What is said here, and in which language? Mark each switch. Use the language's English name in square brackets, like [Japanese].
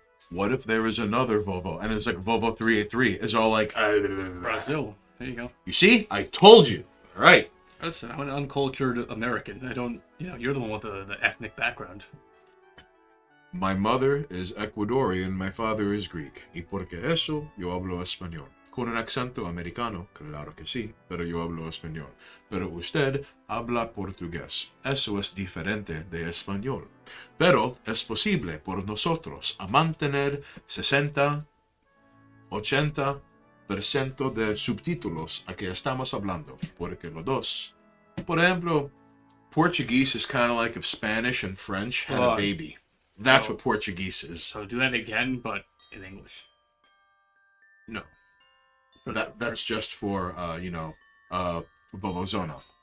[English] What if there is another Vovo and it's like Vovo 383? It's all like Brazil. There you go. You see? I told you. All right. Listen, I'm an uncultured American. I don't, you're the one with the ethnic background. My mother is Ecuadorian, my father is Greek. [Spanish] Y porque eso, yo hablo español. Con un acento americano, claro que sí, pero yo hablo español. Pero usted habla portugués. Eso es diferente de español. Pero es posible por nosotros a mantener 60, 80% de subtítulos a que estamos hablando. Porque los dos. Por ejemplo, [English] Portuguese is kind of like if Spanish and French had a baby. That's what Portuguese is. So do that again, but in English. No. That's just for, Vovozona.